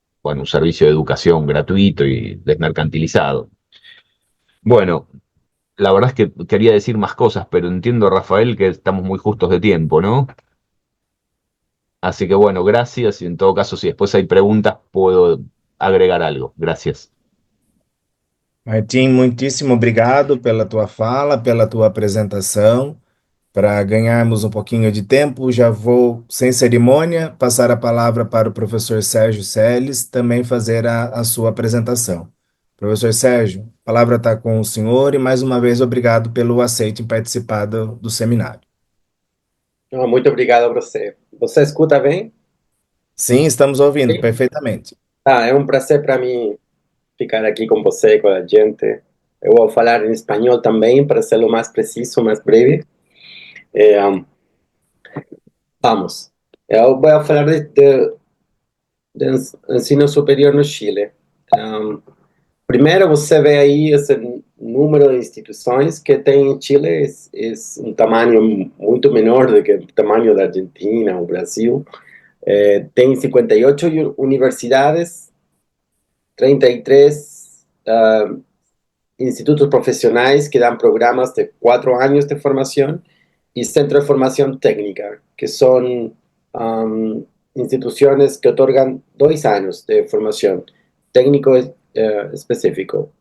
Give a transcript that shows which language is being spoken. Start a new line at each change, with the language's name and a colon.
Spanish: bueno, un servicio de educación gratuito y desmercantilizado. Bueno, la verdad es que quería decir más cosas, pero entiendo, Rafael, que estamos muy justos de tiempo, ¿no? Así que bueno, gracias y en todo caso, si después hay preguntas, puedo agregar algo. Gracias.
Portuguese: Martim, muitíssimo obrigado pela tua fala, pela tua apresentação. Para ganharmos um pouquinho de tempo, já vou, sem cerimônia, passar a palavra para o professor Sérgio Seles também fazer a sua apresentação. Professor Sérgio, a palavra está com o senhor e mais uma vez obrigado pelo aceite em participar do seminário. Não, muito obrigado a você. Você escuta bem? Sim, estamos ouvindo Sim. perfeitamente. É um prazer para mim ficar aqui com você, com a gente. Eu vou falar em espanhol também, para ser o mais preciso, mais breve. Vamos. Eu vou falar de ensino superior no Chile. Primeiro, você vê aí esse número de instituições que tem em Chile, é um tamanho muito menor do que o tamanho da Argentina ou Brasil. Tem 58 universidades,
Spanish: 33 institutos profesionales que dan programas de 4 años de formación y centros de formación técnica, que son instituciones que otorgan 2 años de formación técnico específico.